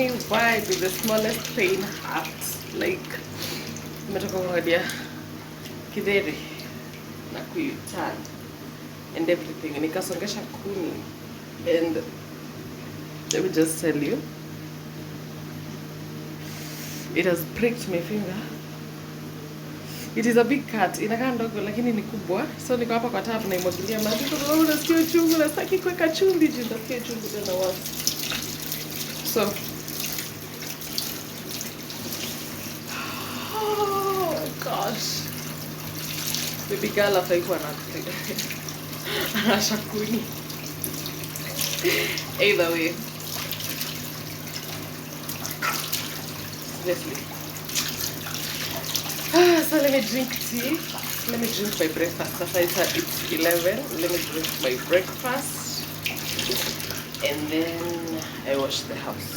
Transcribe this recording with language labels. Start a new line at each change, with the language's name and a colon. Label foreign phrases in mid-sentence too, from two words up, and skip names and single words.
English: Why do the smallest pain hurt? Like,
Swahili: nimetoka kungodia kidheri na kuiturn
English: and everything.
Swahili: Nikasongesha kuni,
English: and let me just tell you, it has pricked my finger. It is a big cut.
Swahili: Inakaa ndogo lakini ni kubwa. So niko hapa kwa tap naimwagilia maji kwa sababu nasikia uchungu, na sitaki kuweka chumvi juu nasikia uchungu tena once.
English: So oh my gosh. Baby girl
Swahili: afai kuwa anasha kuni.
English: Either way. Seriously. So let me drink tea. Let me drink my breakfast. Sasa it's 11. Let me drink my breakfast. And then I wash the house.